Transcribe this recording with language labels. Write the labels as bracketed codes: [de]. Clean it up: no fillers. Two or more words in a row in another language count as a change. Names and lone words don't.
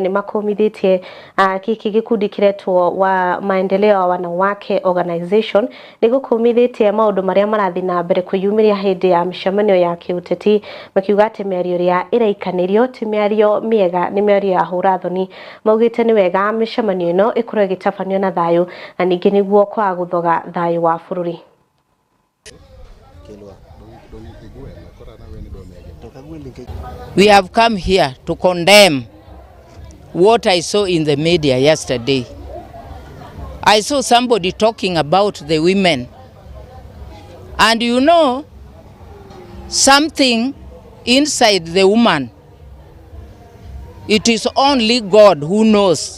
[ki] nĩ makomithitie gĩkĩ gĩkundi kĩretwo wa maendeleo ya wanawake organization nĩ gũkomithĩtie maũndũ marĩa marathiĩ na mbere kwĩyumĩria hĩndĩ ya mĩcemanio ya kĩũteti, makiuga atĩ mĩario ĩrĩa ĩraikanĩrio ti mĩario mĩega, nĩ mĩario ya hũra thoni. Maugĩte nĩ wega mĩcemanio ĩno ĩkorwo ĩgĩtabanio na thayũ na ningĩ nĩguo kwaga gũthoga thayũ wa bũrũri. [en] We have come here to condemn what I saw in the media yesterday. I saw somebody talking about the women. And you know, something inside the woman, it is only God who knows.